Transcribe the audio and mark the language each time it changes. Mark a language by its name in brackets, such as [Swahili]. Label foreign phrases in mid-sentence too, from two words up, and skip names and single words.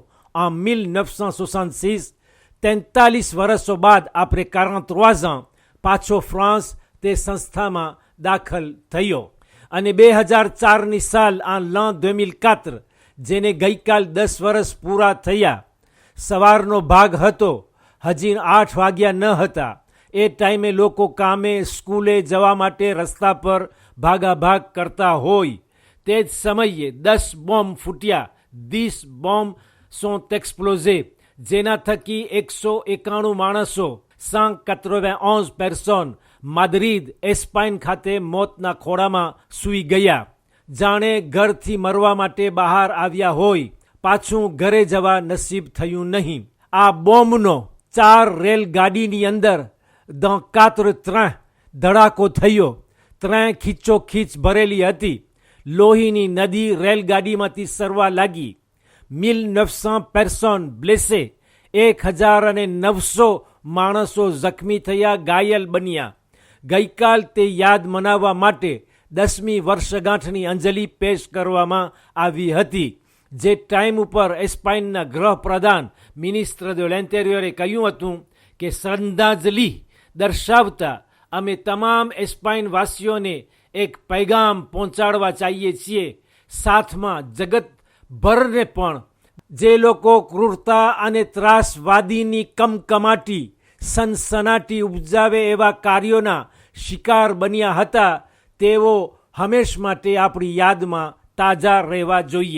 [Gujarati] en 1966 43 વર્ષો બાદ આપણે 43 ans પાછો ફ્રાન્સ તે સંસ્થામાં દાખલ થયો અને 2004ની સાલ l'an 2004 જેને ગઈકાલ 10 વર્ષ પૂરા થયા. સવારનો ભાગ હતો, હજી 8 વાગ્યા ન હતા. એ ટાઈમે લોકો કામે, સ્કૂલે જવા માટે રસ્તા પર ભાગાભાગ કરતા હોય. તે જ સમયે 10 બોમ્બ ફૂટ્યા. 10 બોમ્બ [French] sont explosés, [Gujarati] જેના થકી 191 માણસો 191 personnes માદ્રિદ, એસ્પાઇન ખાતે મોતના ખોળામાં સૂઈ ગયા. જાણે ઘરથી મરવા માટે બહાર આવ્યા હોય, પાછું ઘરે જવા નસીબ થયું નહીં. આ બોમ્બનો 4 રેલગાડીની અંદર [French] dans 4 trains [Gujarati] ધડાકો થયો. ટ્રેન ખીચોખીચ ભરેલી હતી. લોહીની નદી રેલગાડીમાંથી સરવા લાગી. 1900 [French] personnes blessées, [Gujarati] 1900 માણસો જખમી થયા, ઘાયલ બન્યા. ગઈકાલ તે યાદ મનાવવા માટે 10મી વર્ષગાંઠની અંજલિ પેશ કરવામાં આવી હતી. જે ટાઈમ ઉપર એસ્પાઇનના ગૃહપ્રધાન [French] ministre de l'Intérieur [Gujarati] કહ્યું હતું કે શ્રદ્ધાંજલિ દર્શાવતા અમે તમામ એસ્પાઇન વાસીઓને એક પૈગામ પહોંચાડવા ચાહીએ છીએ, સાથમાં જગતભરને પણ જે લોકો ક્રૂરતા અને ત્રાસવાદીની કમકમાટી, સનસનાટી ઉપજાવે એવા કાર્યોના શિકાર બન્યા હતા, તેઓ હંમેશ માટે આપણી યાદમાં તાજા રહેવા જોઈએ.